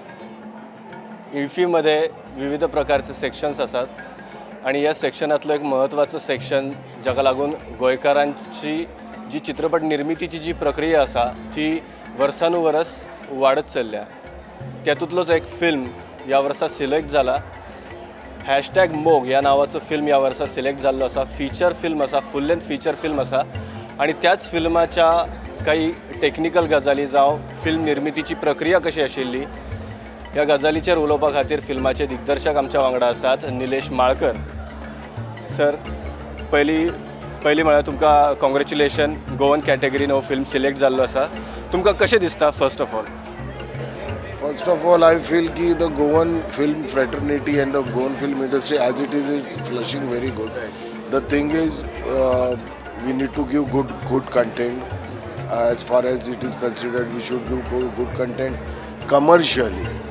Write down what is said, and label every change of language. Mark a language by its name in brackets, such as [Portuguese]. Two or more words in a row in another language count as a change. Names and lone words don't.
[Konkani] इफ्फीमध्ये विविध प्रकारचे सेक्शन्स असतात आणि या सेक्शनातलं एक महत्त्वाचं सेक्शन जाका लागून गोंयकारांची जी चित्रपट निर्मितीची जी प्रक्रिया असा ती वर्षानुवर्स वाढत चल्ल्या। त्यातूंतलोच एक फिल्म या वर्सा सिलेक्ट झाला। #मोग या नावाचं फिल्म या वर्षा सिलेक्ट झालं असा। [English] feature film [Konkani] असा, [English] full length feature film [Konkani] असा आणि त्याच फिल्माच्या काही टेक्निकल गजाली जावं फिल्म निर्मितीची प्रक्रिया कशी आशिल्ली या गजालीचेर उलोवपा खातीर फिल्माचे दिग्दर्शक आमच्या वांगडा आसात निलेश माळकर सर। पयली म्हळ्यार तुमकां कॉंग्रॅच्युलेशन, गोवन कॅटेगरीन हो फिल्म सिलेक्ट जाल्लो आसा। तुमकां कशें दिसता [English] first of all? First of all, I feel कि the Goan film fraternity and the Goan film industry as it is, it's flushing very good. The thing is, we need to give good content. As far as it is considered, we should give good content commercially.